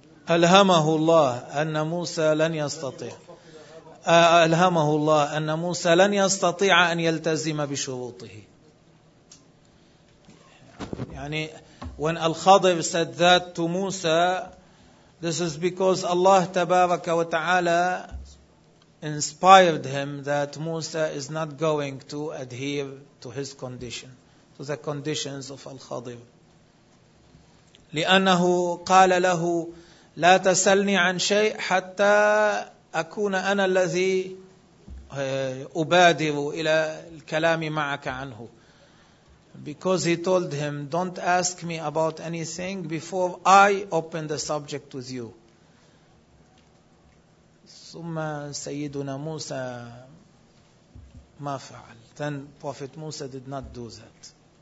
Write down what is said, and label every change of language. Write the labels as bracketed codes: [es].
[ar] ألهمه الله أن موسى لن يستطيع ألهمه الله أن موسى لن يستطيع أن يلتزم بشروطه. [en] يعني when Al-Khadir said that to Musa, this is because Allah tabaraka wa ta'ala inspired him that Musa is not going to adhere to his condition, to the conditions of Al-Khadir. [ar] لأنه قال له لا تسألني عن شيء حتى أكون أنا الذي أبادر إلى الكلام معك عنه. [en] Because he told him, don't ask me about anything before I open the subject with you. [ar] ثُمَّ سَيِّدُنَا مُوسَى مَا فَعَلْ. [en] Then Prophet Musa did not do that.